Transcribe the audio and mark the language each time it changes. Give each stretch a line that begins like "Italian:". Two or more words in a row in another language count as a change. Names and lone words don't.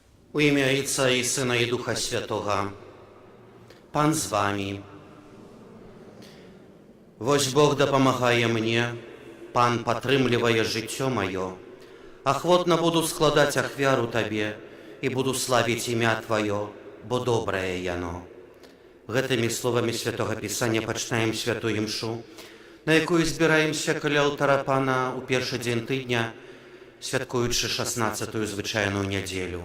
Ukrainian: У ім'я Отця і Сина і Духа Святого. Пан з вами.
Belarusian: Вось Бог дапамагае мне, Пан падтрымлівае жыццё маё. Ахвотна буду складаць ахвяру Табе і буду славіць імя Тваё, бо добрае яно. Гэтымі словамі Святога Пісання пачынаем святую імшу, на якую збіраемся каля алтара Пана ў першы дзень тыдня, святкуючы 16-ю звычайную нядзелю.